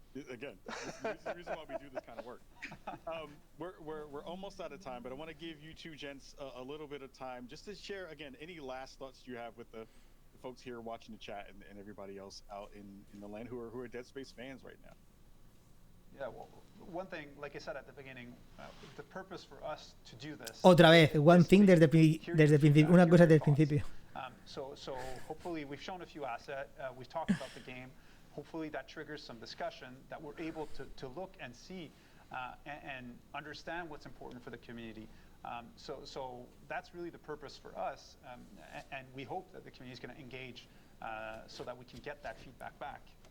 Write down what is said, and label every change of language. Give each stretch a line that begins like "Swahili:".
English: Again, this is the reason why we do this kind of work. We're almost out of time, but I want to give you two gents a little bit of time just to share again any last thoughts you have with the folks here watching the chat and everybody else out in the land who are Dead Space fans right now. Yeah, well, one thing, like I said at the beginning, the purpose for us to do this.
Spanish: Otra vez,
English: one thing
Spanish: desde el principio, una cosa desde el principio.
English: So hopefully we've shown a few assets, we've talked about the game. Hopefully that triggers some discussion that we're able to look and see and understand what's important for the community. So that's really the purpose for us, and we hope that the community is going to engage so that we can get that feedback back.